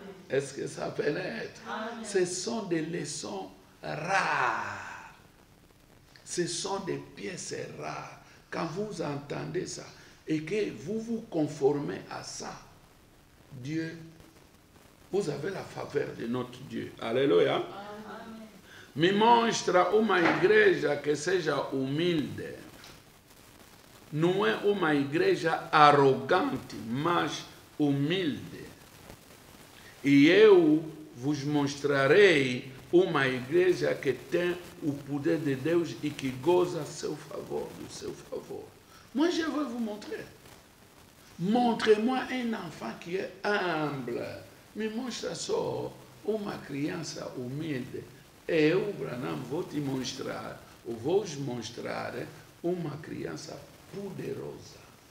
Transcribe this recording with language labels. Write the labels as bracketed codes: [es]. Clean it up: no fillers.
[fr] Est-ce que ça pénètre? Ce sont des leçons rares. Ce sont des pièces rares. Quand vous entendez ça et que vous vous conformez à ça, Dieu, vous avez la faveur de notre Dieu. Alléluia. [pt] Me mostra uma igreja que seja humilde. Não é uma igreja arrogante, mas humilde. E eu vos mostrarei uma igreja que tem o poder de Deus e que goza do seu favor. [fr] Moi, je vais vous montrer. Montrez-moi un enfant qui est humble. [pt] Me mostra só uma criança humilde. Eu, Branham, vou te mostrar, ou vou mostrar uma criança poderosa.